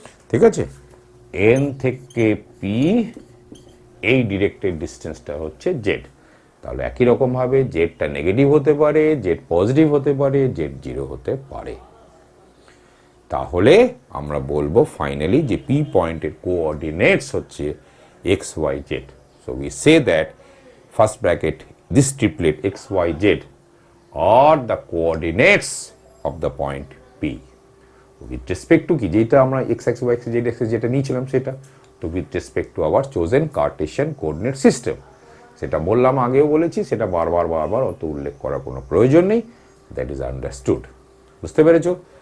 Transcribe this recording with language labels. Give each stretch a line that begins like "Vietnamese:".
Bangla: ঠিক আছে, এন থেকে পি এই ডিরেক্টেড ডিস্টেন্সটা হচ্ছে জেড। তাহলে একই রকমভাবে জেডটা নেগেটিভ হতে পারে, জেড পজিটিভ হতে পারে, জেড 0 হতে পারে। তাহলে আমরা বলবো ফাইনালি যে পি পয়েন্টের কোঅর্ডিনেটস হচ্ছে x Y Z.
English: so we say that first bracket this triplet x y z are the coordinates of the point P with respect to
Bangla: কি, যেটা আমরা x axis y axis z axis যেটা নিয়েছিলাম সেটা, তো
English: with respect to our chosen Cartesian coordinate system।
Bangla: সেটা বললাম, আগেও বলেছি, সেটা বারবার অত উল্লেখ করার কোনো প্রয়োজন নেই,
English: That is understood.
Bangla: বুঝতে পেরেছো?